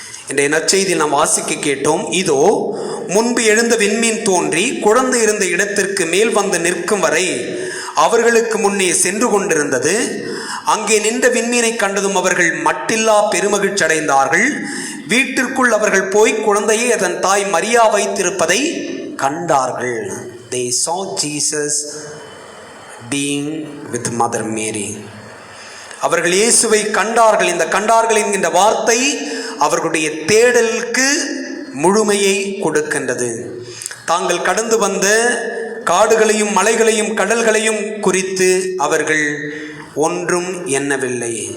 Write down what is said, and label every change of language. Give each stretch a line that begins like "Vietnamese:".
Tamil: இன்றைய நற்செய்தியில் நாம் வாசிக்க கேட்டோம், இதோ முன்பு எழுந்த விண்மீன் தோன்றி குழந்தை இருந்த இடத்திற்கு மேல் வந்து நிற்கும் வரை அவர்களுக்கு முன்னே சென்று கொண்டிருந்தது. அங்கே நின்ற விண்மீனை கண்டதும் அவர்கள் மட்டில்லா பெருமகிழ்ச்சி அடைந்தார்கள். வீட்டிற்குள் அவர்கள் போய் குழந்தையை அதன் தாய் மரியா வைத்திருப்பதை கண்டார்கள்.
English: They saw Jesus being with Mother Mary.
Tamil: அவர்கள் இயேசுவை கண்டார்கள். இந்த கண்டார்கள் என்கின்ற வார்த்தை அவர்களுடைய தேடலுக்கு முழுமையை கொடுக்கின்றது. தாங்கள் கடந்து வந்த காடுகளையும் மலைகளையும் கடல்களையும் குறித்து அவர்கள் ஒன்றும் எண்ணவில்லை.